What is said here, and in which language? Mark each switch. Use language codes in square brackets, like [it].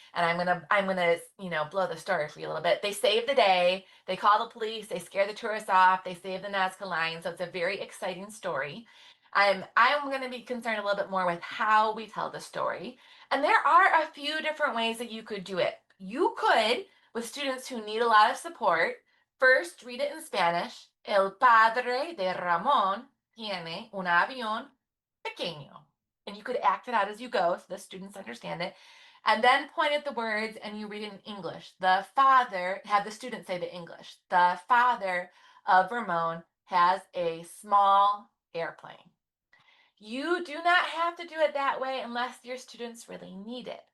[en] And I'm gonna, blow the story for you a little bit. They save the day, they call the police, they scare the tourists off, they save the Nazca lines. So it's a very exciting story. I'm gonna be concerned a little bit more with how we tell the story. And there are a few different ways that you could do it. You could, with students who need a lot of support, first read it in Spanish. [es] El padre de Ramón tiene un avión pequeño. [en] And you could act it out as you go so the students understand it. And then point at the words and you read it in English. The father, have the students say the English. The father of Ramon has a small airplane. You do not have to do it that way unless your students really need it.